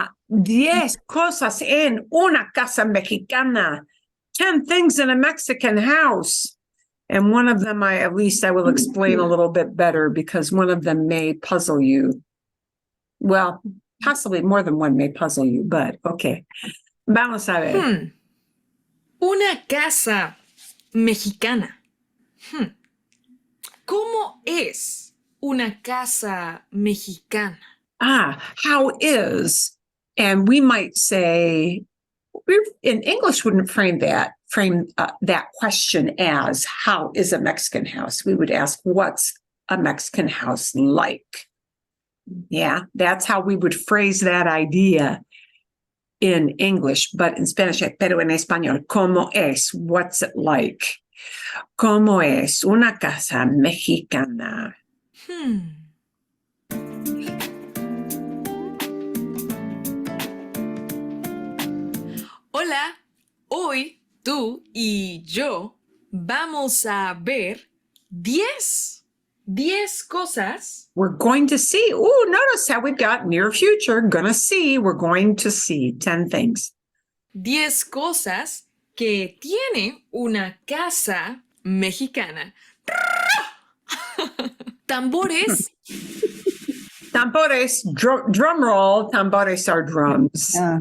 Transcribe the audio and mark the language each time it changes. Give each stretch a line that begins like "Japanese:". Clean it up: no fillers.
Spanish: 10 cosas en una casa mexicana.
English: 10 things in a Mexican house. And one of them, I will explain a little bit better because one of them may puzzle you. Well, possibly more than one may puzzle you, but okay.
Spanish: Vamos a ver. Una casa mexicana. ¿Cómo es una casa mexicana?
English: How is, and we might say, in English wouldn't frame that question as how is a Mexican house? We would ask, what's a Mexican house like? Yeah, that's how we would phrase that idea in English, but in Spanish,
Spanish: pero en español, ¿cómo es?
English: What's it like?
Spanish: ¿Cómo es una casa mexicana? Hola, hoy tú y yo vamos a ver 10 cosas.
English: We're going to see. Notice how we've got near future, gonna see. We're going to see 10 things.
Spanish: 10 cosas que tiene una casa mexicana. Tambores.
English: Tambores, drum roll. Tambores are drums.